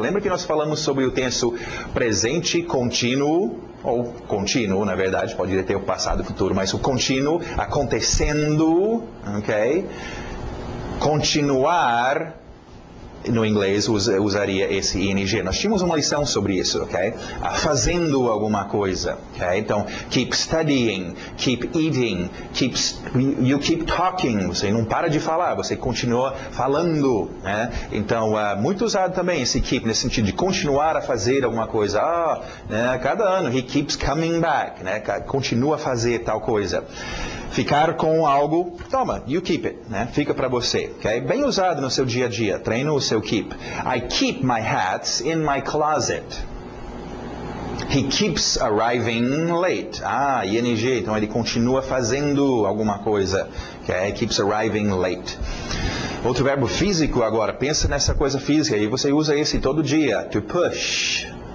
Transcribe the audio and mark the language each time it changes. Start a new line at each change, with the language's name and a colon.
Portuguese: Lembra que nós falamos sobre o tenso presente contínuo, ou contínuo, na verdade, pode ter o passado e o futuro, mas o contínuo acontecendo, ok? Continuar, no inglês, usaria esse ing. Nós tínhamos uma lição sobre isso, ok? Fazendo alguma coisa, ok?
English: Então, keep studying, keep eating, you keep talking.
Portuguese: Você não para de falar, você continua falando, né? Então, muito usado também esse keep, nesse sentido de continuar a fazer alguma coisa. Né? Cada ano,
English: he keeps coming back,
Portuguese: né? Continua a fazer tal coisa. Ficar com algo, toma,
English: you keep it,
Portuguese: né? Fica para você, ok? Bem usado no seu dia a dia, treina o seu keep.
English: I keep my hats in my closet. He keeps arriving late.
Portuguese: ING, então ele continua fazendo alguma coisa, ok?
English: Keeps arriving late.
Portuguese: Outro verbo físico agora, pensa nessa coisa física, e você usa esse todo dia, to push.